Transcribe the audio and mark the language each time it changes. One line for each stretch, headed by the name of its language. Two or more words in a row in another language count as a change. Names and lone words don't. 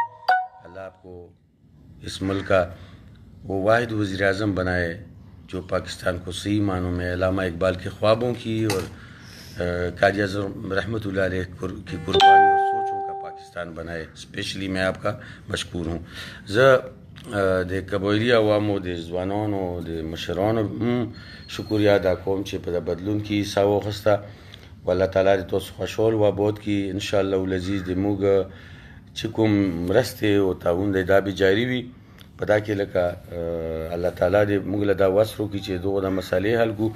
Urdu: اللہ آپ کو اس ملک کا وہ واحد وزیر اعظم بنائے جو پاکستان کو صحیح معنوں میں علامہ اقبال کے خوابوں کی اور قاضی اعظم رحمۃ اللہ علیہ کی قربانی اور سوچوں کا پاکستان بنائے. اسپیشلی میں آپ کا مشکور ہوں.
Pashto: د قبایلي عوامو د ځوانانو د مشرانو شکریہ ادا کوم چې په بدلون کې حصه واخیسته. والله تعالی دې تاسو خوشحال و آباد کړي.
Arabic: انشاءالله العزیز
Pashto: د موږ چې کوم مرستې او تعاون دی دا به جاري وي په دا کې لکه الله تعالی دې موږ له دا وس راکړي چې دغه د مسالې حل کړو.